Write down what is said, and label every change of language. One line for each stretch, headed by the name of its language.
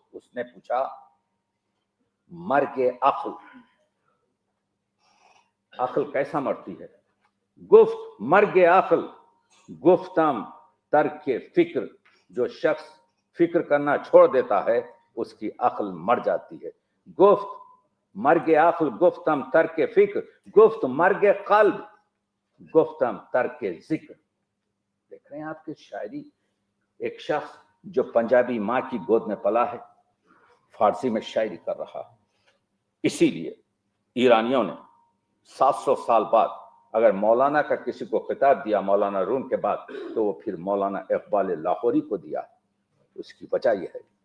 Urdu: اس نے پوچھا مرگ عقل، عقل کیسا مرتی ہے؟
Persian: گفت مرگ عقل گفتم ترک فکر.
Urdu: جو شخص فکر کرنا چھوڑ دیتا ہے اس کی عقل مر جاتی ہے.
Persian: گفت مرگ عقل گفتم ترک فکر، گفت مرگ قلب گفتم ترک ذکر.
Urdu: دیکھ رہے ہیں آپ کی شاعری. ایک شخص جو پنجابی ماں کی گود میں پلا ہے فارسی میں شاعری کر رہا ہے. اسی لیے ایرانیوں نے 700 سال بعد اگر مولانا کا کسی کو خطاب دیا مولانا روم کے بعد تو وہ پھر مولانا اقبال لاہوری کو دیا. اس کی وجہ یہ ہے.